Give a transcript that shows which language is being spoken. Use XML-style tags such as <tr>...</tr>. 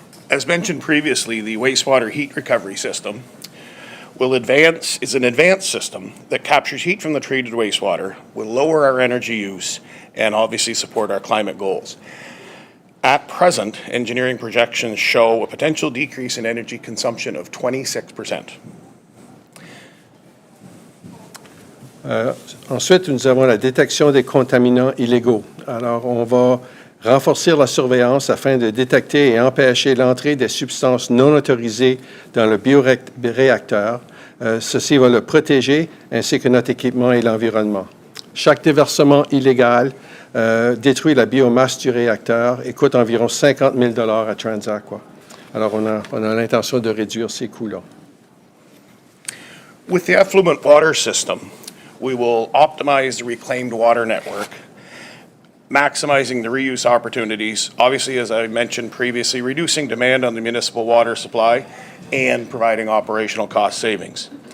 <en>As mentioned previously, the wastewater heat recovery system is an advanced system that captures heat from the treated wastewater, will lower our energy use, and obviously support our climate goals. At present, engineering projections show a potential decrease in energy consumption of 26%.</en> <fr>Ensuite, nous avons la détection des contaminants illégaux. Alors, on va renforcer la surveillance afin de détecter et empêcher l'entrée des substances non autorisées dans le bioréacteur. Ceci va le protéger, ainsi que notre équipement et l'environnement. Chaque déversement illégal détruit la biomasse du réacteur et coûte environ 50 000 $ à Transaqua. Alors, on a l'intention de réduire ces coûts-là.</fr> <en>With the effluent water system, we will optimize the reclaimed water network, maximizing the reuse opportunities, obviously, as I mentioned previously, reducing demand on the municipal water supply and providing operational cost savings.</en>